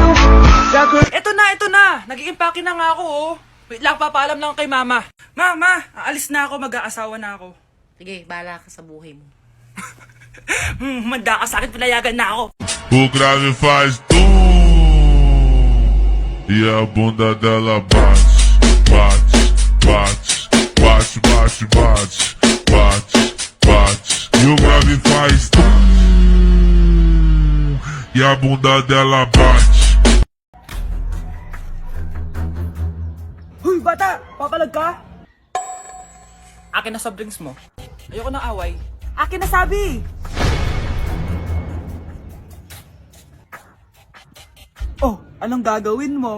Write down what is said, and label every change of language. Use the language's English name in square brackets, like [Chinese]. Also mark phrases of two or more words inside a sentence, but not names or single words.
[Filipino] Ito na! Nag-i-impake na nga ako oh. Wait lang, papaalam lang kay Mama. Mama, aalis na ako, mag-aasawa na ako. Sige, bahala ka sa buhay mo. Manda ka sa akin, pinayagan na ako. [Portuguese] O grave faz e a bunda dela bate, bate, bate, bate, bate, bate, bate, bate. E o grave faz e a bunda dela bate. [Filipino] Huy, bata! Papalag ka? Akin na [English] soft drinks [Filipino] mo. Ayoko ng away. Akin na sabi! Oh, anong gagawin mo?